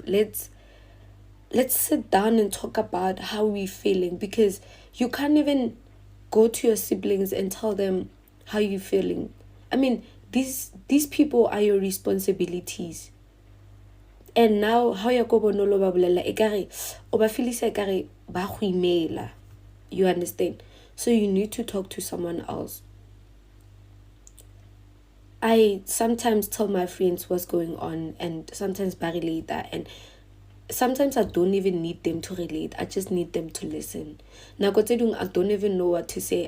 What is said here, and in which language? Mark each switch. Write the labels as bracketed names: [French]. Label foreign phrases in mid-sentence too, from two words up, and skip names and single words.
[English] Let's sit down and talk about how we're feeling, because you can't even go to your siblings and tell them how you're feeling. I mean, these people are your responsibilities. And now, how you [Southern Sotho] go bonolo ba bolela ekare o ba filisa ekare ba go emaila. [English] You understand? So you need to talk to someone else. I sometimes tell my friends what's going on, and sometimes I relate that, and sometimes I don't even need them to relate. I just need them to listen. Now, I don't even know what to say.